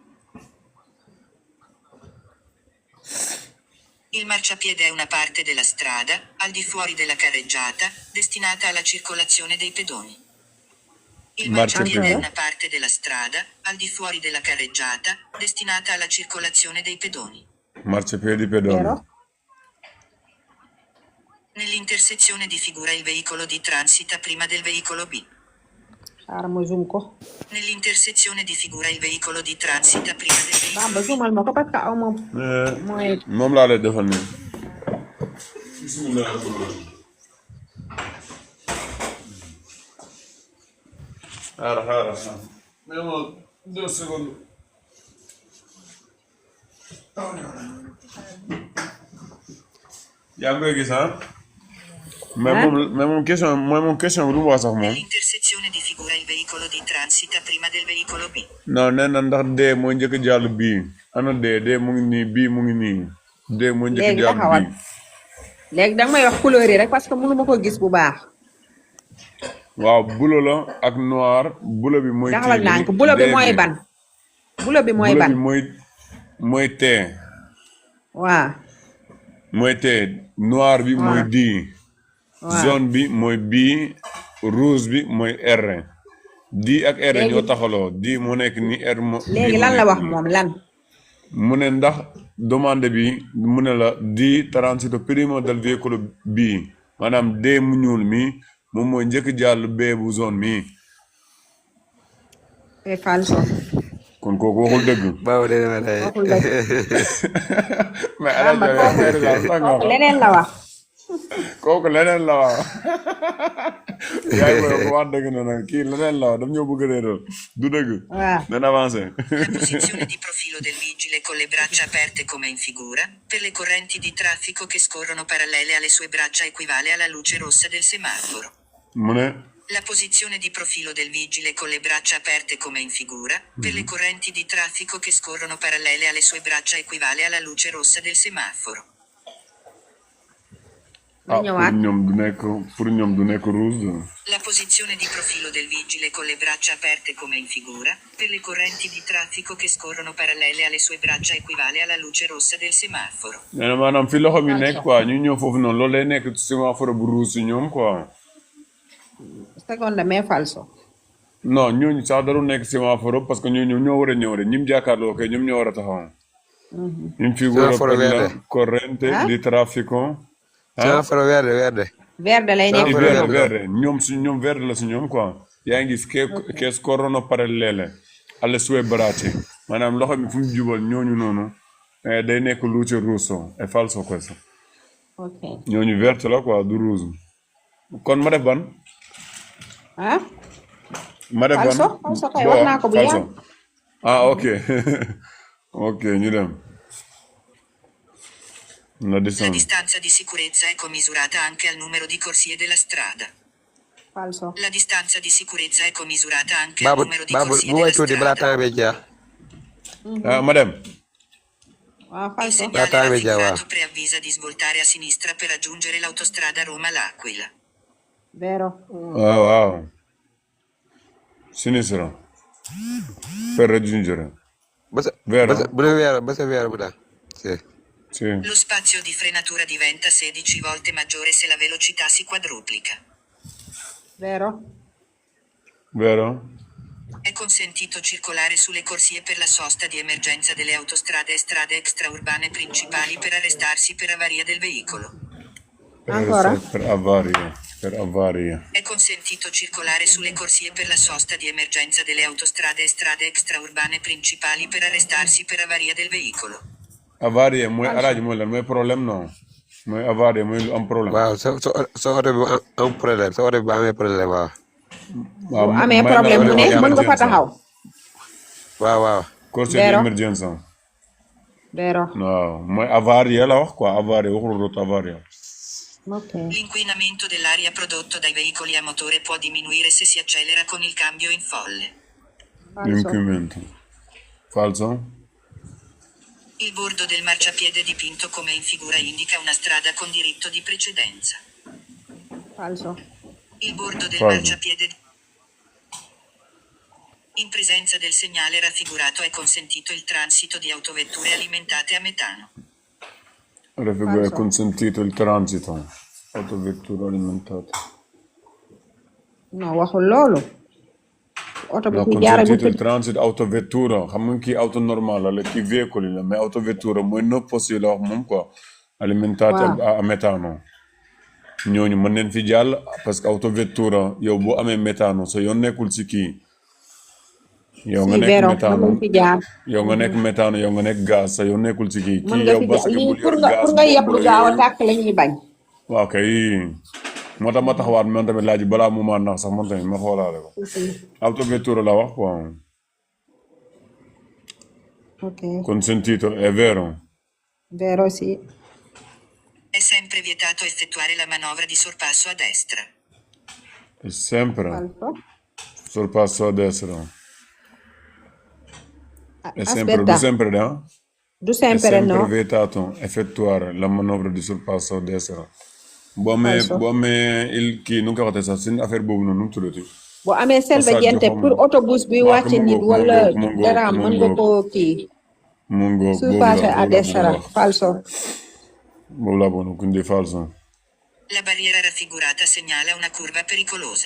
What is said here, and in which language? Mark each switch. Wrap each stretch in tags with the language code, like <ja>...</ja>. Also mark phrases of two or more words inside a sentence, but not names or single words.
<it>Il marciapiede è una parte della strada, al di fuori della carreggiata, destinata alla circolazione dei pedoni. Il marciapiede è una parte della strada, al di fuori della carreggiata, destinata alla circolazione dei pedoni. Marciapiedi pedoni. Vero. Nell'intersezione di figura il veicolo D transita prima del veicolo B.</it> <wo>xaaral ma zoom ko.</wo> <it>Nell'intersezione di figura il veicolo D transita prima del veicolo</it> <wo>Bamba zoomal ma ko parce que aw ma mooy moom laa lay defal nii. Xaaral. Mais moom 2 secondes. yaa ngi koy gis ah. mais moom question bi lu mu wax sax moom.</wo> <it>Nell'intersezione di figura il veicolo D transita prima del veicolo B.</it> <wo>non nee na ndax dee mooy njëkk jàll bii ana dee mu ngi nii bii mu ngi nii dee mooy njëkk jàll bii. léegi danga may wax couleur yi rek parce que mënu ma ko gis bu baax. waaw bulo la ak noir bulo bi mooy. daxawal nànk bulo bi mooy ban. bulo bi mooy ban mooy tee. waaw. mooy tee noir bi mooy di. zone bi mooy bii rouge bi mooy R. di ak R ñoo taxaloo di mu nekk ni R léegi lan la wax moom lan. mu ne ndax demande bi mu ne la di</wo> <it>transito primo del veicolo B</it> <wo>maanaam D mu ñuul mi moom mooy njëkk jàll B bu zone mi.</wo> <fr>c'est falso.</fr> <wo>kon kooku waxul dëgg. baaw de ma lay. waxul dëgg. mais kooku leneen la wax. kooku leneen la wax. yaay booy ko wax dëgg na nag kii leneen la wax daf ñoo bëgg a réeral du dëgg. waaw nañ avancé.</wo> <it>La posizione di profilo del vigile con le braccia aperte come in figura, per le correnti di traffico che scorrono parallele alle sue braccia equivale alla luce rossa del semaforo.</it> <wo>mu ne.</wo> <it>La posizione di profilo del vigile con le braccia aperte come in figura, per le correnti di traffico che scorrono parallele alle sue braccia equivale alla luce rossa del semaforo.</it> <wo>pour ñoom du nekk rouge.</wo> <it>La posizione di profilo del vigile con le braccia aperte come in figura, per le correnti di traffico che scorrono parallele alle sue braccia equivale alla luce rossa del semaforo.</it> <wo>nee na maanaam fi loxo mi nekk quoi ñu ñëw foofu noonu loolu lay nekk sémaphore bu rouge si ñoom quoi.</wo> <fr>seconde mais falso.</fr> <wo>non ñooñu sax daru nekk sémaphore parce que ñooñu ñoo war a ñëw rek ñim jàkkaarloo kay ñoom ñoo war a taxaw.</wo> <it>in figura per la corrente di traffico. Semaforo verde.</it> <wo>verde lay nekk. verde ñoom verde la si ñoom quoi. yaa ngi gis</wo> <it>che scorrono parallele alle sue braccia</it> <wo>maanaam loxo mi fu mu jubal ñooñu noonu day nekk</wo> <it>luce rosso è falso questo.</it> <wo>ok ñooñu verte la quoi du rouge. kon ma def ban. ah. ma def ban falso kay wax naa ko bu yàgg. ok ok ñu dem.</wo> <it>La distanza di sicurezza è commisurata anche al numero di corsie della strada. falso. La distanza di sicurezza è commisurata anche al numero di corsie</it> <wo>bu way</wo> <it>della</it> <wo>tuuti balaa</wo> <it>strada.</it> <wo>temps bi jeex. ma dem. waaw</wo> <it>Il falso. segnale Battaglia raffigurato preavvisa di svoltare a sinistra per raggiungere l'autostrada Roma-L'Aquila. vero.</it> <wo>waaw. sinistra.</wo> <it>per raggiungere. Vero?</it> <wo>Ba sa vero bu daal.</wo> <it>Sì. Lo spazio di frenatura diventa 16 volte maggiore se la velocità si quadruplica. vero. Vero? È consentito circolare sulle corsie per la sosta di emergenza delle autostrade e strade extraurbane principali per arrestarsi per avaria del veicolo. Ancora? Per avaria. È consentito circolare sulle corsie per la sosta di emergenza delle autostrade e strade extraurbane principali per arrestarsi per avaria del veicolo.</it> <wo>Avaria mooy alaaji mooy lan mooy problème non mooy avaria mooy lu am problème. waaw so oto bi am problème so oto bi amee problème waaw. bu amee problème mu ne mën nga fa taxaw. waaw.</wo> <it>corsie di emergenza. vero.</it> <wo>waaw mooy avaria la wax quoi avaria waxul route avaria. ok.</wo> <it>L'inquinamento dell'aria prodotto dai veicoli a motore può diminuire se si accelera con il cambio in folle. Inquinamento. Falso? Il bordo del marciapiede dipinto come in figura indica una strada con diritto di precedenza. falso. Il bordo del Falso. marciapiede in presenza del segnale raffigurato è consentito il transito di autovetture alimentate a metano. È consentito il transito. Autovetture alimentate.</it> <wo>non waxul loolu. oto bi</wo> <it>No,</it> <wo>fi jaaree</wo> <it>consentito il</it> <wo>bu transit autovettura xam nga kii</wo> <it>auto normale</it> <wo>la kii véhicule la mais autovettura mooy nëpp aussi la wax moom quoi</wo> <it>alimentate a metano</it> <wo>ñooñu mën neen fi jàll parce que autovettura yow boo amee métano sa yoon nekkul si kii yow nga si nekk</wo> <it>vero</it> <wo>métano mën fi jaar. yow nga nekk métano yow nga nekk gaz sa yoon nekkul si kii mën kii nga yow fi parce jaar que lii bul pour yor nga gaz pour nga yeb lu gaaw a tàkk la ñuy bañ. waaw kay moo tax ma taxawaat man tamit laaj balaa mu ma nax sax man tamit ma xoolaale ko autovettura la wax quoi Ok.</wo> <it>consentito è vero Vero, sì. È sempre vietato effettuare la manovra di sorpasso a destra. è sempre Falso. sorpasso a destra è sempre Aspetta.</it> <wo>du sempre da Du</wo> <it>è sempre sempre no. vietato effettuare la manovra di sorpasso a destra boo Falso.</it> <wo>amee il kii nu nga ko waxatee sax seen affaire boobu noonu nu mu tuddati boo amee passage</wo> <it>selvagente</it> <wo>bi pour autobus bi waaw wàcce nit wala dara mën nga koo kii mu ngoog</wo> <fr>surpassé à</fr> <wo>boobu laa</wo> <it>destra</it> <wo>bëgg wax</wo> <it>falso.</it> <wo>boobu laa bëgg</wo> <it>quindi falso La barriera raffigurata segnala una curva pericolosa.</it>